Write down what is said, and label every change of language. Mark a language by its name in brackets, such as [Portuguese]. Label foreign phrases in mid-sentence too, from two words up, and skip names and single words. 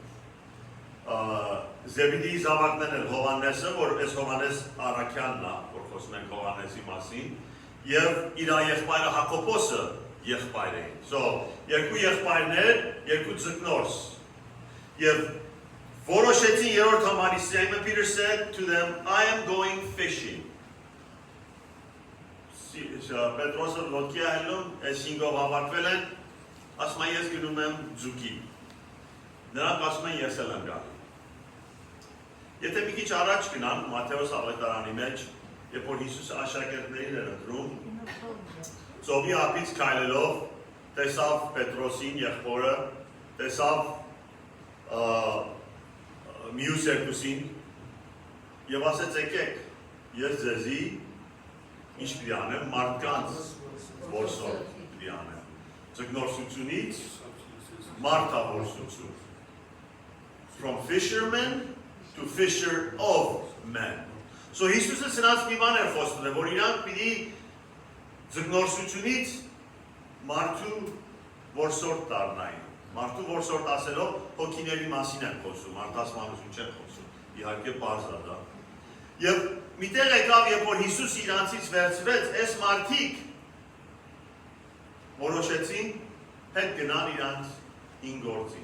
[Armenian] Զեբեդիի զավակներն Հովհաննեսը, որ այս Հովհաննես Առաքյանն է, որ խոսում ենք Հովհաննեսի մասին, եւ իր եղբայրը Հակոբոսը եղբայր էին։ So, երկու եղբայրներ, երկու ձկնորս։ Եվ որոշեցին երրորդ համարի [English] Simon Peter said to them, I am going fishing. [Armenian] Պետրոսը ոտքի այլում, այս 5-ով հավաքվել են, ասում են ես գնում եմ ձուկի։ Նրանք ասում են ես էլ եմ գալու։ Եթե մի քիչ առաջ գնան Մատթեոս ավետարանի մեջ, երբ որ Հիսուսը աշակերտներին էր ընտրում, ծովի ափից քայլելով տեսավ Պետրոսին եղբորը, տեսավ մյուս երկուսին եւ ասեց եկեք, ես ձեզի ինչ պիտի անեմ, մարդկանց որսորդ պիտի անեմ։ Ձկնորսությունից մարդավորսություն։ [English] From fishermen to fisher of men. [Armenian] So Հիսուսը սրանց մի բան էր խոստում, որ իրանք պիտի ձկնորսությունից մարդու որսորդ դառնային։ Մարդու որսորդ ասելով հոգիների մասին են խոսում, մարդասմանություն չեն խոսում, իհարկե պարզ է դա։ Եվ միտեղ եկավ, երբ որ Հիսուս իրանցից վերցվեց, այս մարդիկ որոշեցին հետ գնան իրանց ինգործին։